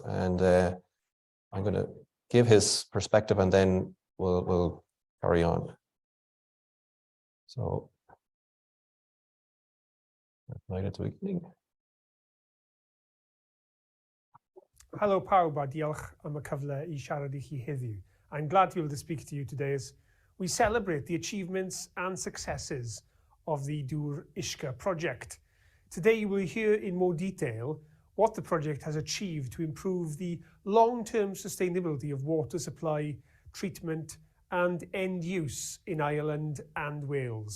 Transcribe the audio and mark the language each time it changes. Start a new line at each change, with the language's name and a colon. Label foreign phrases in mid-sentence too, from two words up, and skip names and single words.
English: And I'm going to give his perspective and then we'll carry on. So, right at the beginning.
Welsh: Hello pawb a diolch am y cyfle I siarad I chi heddiw.
English: I'm glad to be able to speak to you today as we celebrate the achievements and successes of the Uisce project. Today you will hear in more detail what the project has achieved to improve the long-term sustainability of water supply, treatment and end use in Ireland and Wales.